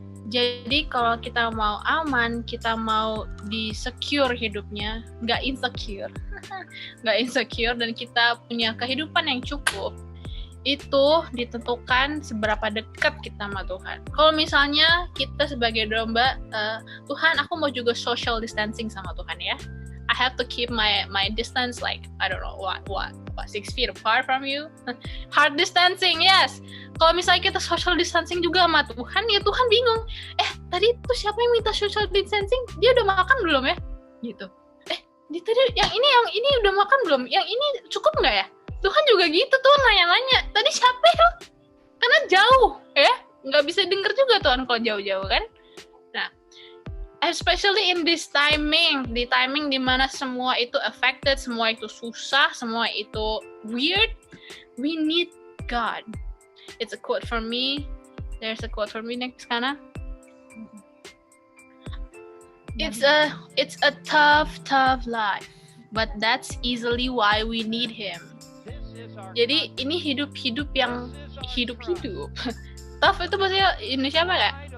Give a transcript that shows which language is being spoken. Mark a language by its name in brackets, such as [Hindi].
[Indonesian] Jadi kalau kita mau aman, kita mau di-secure hidupnya, nggak insecure dan kita punya kehidupan yang cukup, itu ditentukan seberapa dekat kita sama Tuhan. Kalau misalnya kita sebagai domba, Tuhan aku mau juga social distancing sama Tuhan ya. [English] I have to keep my distance like I don't know what 6 feet apart from you. Hard distancing, yes. [Indonesian] Kalau misalnya kita social distancing juga sama Tuhan, ya Tuhan bingung. Tadi tuh siapa yang minta social distancing? Dia udah makan belum ya? Gitu. Tadi yang ini udah makan belum? Yang ini cukup nggak ya? Tuhan juga gitu tuh nanya-nanya. Tadi siapa ya? Karena jauh, ya. Nggak bisa denger juga Tuhan kalau jauh-jauh kan. Nah, [English] especially in this timing, [Indonesian] di timing dimana semua itu affected, semua itu susah, semua itu weird, [English] we need God. It's a quote from me. There's a quote from me next, Kana. It's a tough life, but that's easily why we need Him. [Indonesian] Jadi ini hidup yang hidup. Tough itu bahasa Indonesia apa ya?